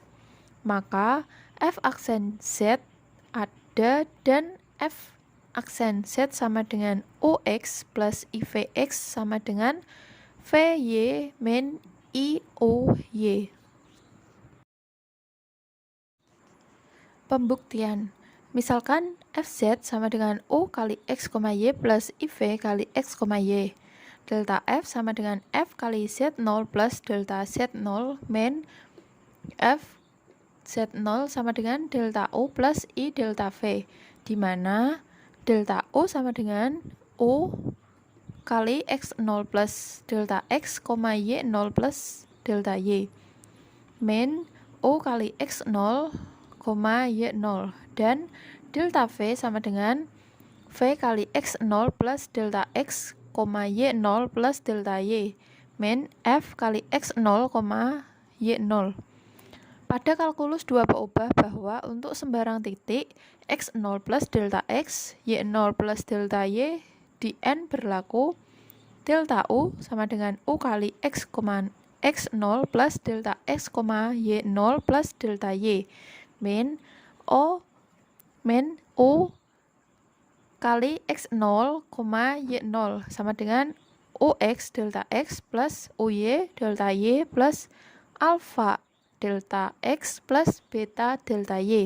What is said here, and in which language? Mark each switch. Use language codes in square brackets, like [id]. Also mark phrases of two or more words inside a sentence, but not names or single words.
[id] Maka F aksen Z ada dan F aksen Z sama dengan UX plus IVX sama dengan VY min IUY. Pembuktian. Misalkan FZ sama dengan U kali X, Y plus IV kali X, Y. Delta F sama dengan F kali Z0 plus delta Z0 min F Z0 sama dengan delta U plus I delta V, di mana delta U sama dengan U kali X0 plus delta X, Y0 plus delta Y, min U kali X0, Y0, dan delta V sama dengan V kali X0 plus delta X, Y0 plus delta Y, min F kali X0, Y0. Pada kalkulus 2 ubah bahwa untuk sembarang titik X0 plus delta X, Y0 plus delta Y di N berlaku delta U sama dengan U kali X, X0 plus delta X, Y0 plus delta Y, min U kali X0, Y0 sama dengan UX delta X plus UY delta Y plus alpha delta X plus beta delta Y.